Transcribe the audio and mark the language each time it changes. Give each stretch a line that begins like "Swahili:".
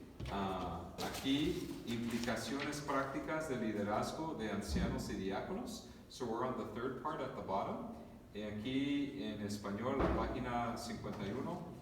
Spanish: Aquí, implicaciones prácticas de liderazgo de ancianos y diáconos.
English: So we're on the third part at the bottom.
Spanish: Aquí en español, la página 51.